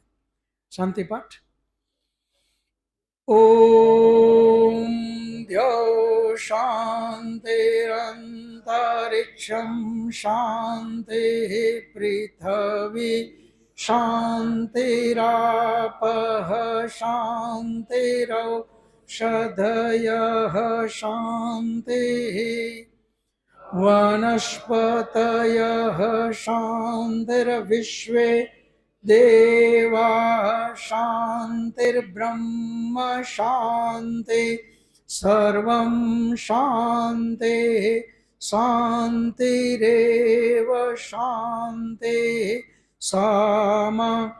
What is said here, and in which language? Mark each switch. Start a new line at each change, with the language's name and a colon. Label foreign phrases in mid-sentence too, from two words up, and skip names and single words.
Sanskrit: શાંતિપાઠ. ઓમ દ્યો શાંતિરંતરિક્ષમ શાંતિ પૃથ્વી શાંતિરાપઃ શાંતિરૌષધયઃ શાંતિ वनस्पतयः शान्तिर्विश्वे देवाः शान्तिर्ब्रह्म शान्ति सर्वं शान्तिः शान्तिरेव शान्तिः सामा